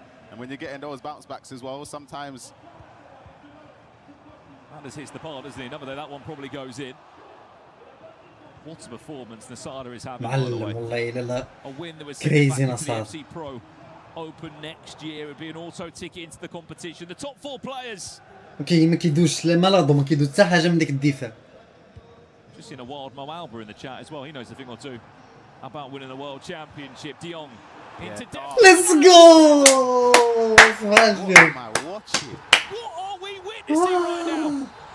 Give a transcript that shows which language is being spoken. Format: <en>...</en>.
<en>And when you're getting those bounce backs as well, sometimes. Anders hits the bar, doesn't he? Another day, that one probably goes in. What a performance Nasada is having, by the way. A win that was sent back into the FC Pro Open next year. It would be an auto ticket into the competition. The top 4 players.</en> <ar>ما كيدوش لا ملاضو ما كيدوش حتى حاجة من ديك الدفاع.</ar> <en>Just seen a wild Mo Alba in the chat as well. He knows a thing or two about winning the World Championship. De Jong into depth. Let's go! What am I watching? What are we witnessing right now?</en>